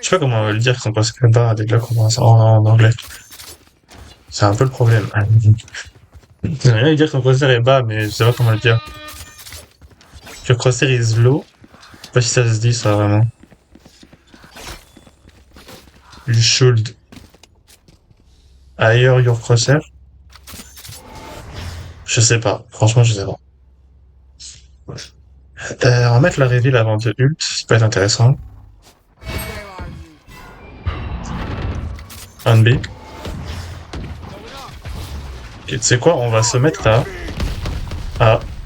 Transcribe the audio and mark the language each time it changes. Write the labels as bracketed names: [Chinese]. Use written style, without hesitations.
[French] Je sais pas comment on va le dire que son poster est bas à la deadlock en anglais. C'est un peu le problème. J'aimerais bien dire que son poster est bas, mais je sais pas comment le dire. [English] Your crosshair is low. [French] Je sais pas si ça se dit ça vraiment. [English] You should higher your crosshair. [French] Je sais pas. Franchement, je sais pas. On va mettre la reveal avant de ult. Ça peut être intéressant. [English] Where are you? [French] Un B. Et tu sais quoi? On va se mettre là. Ah.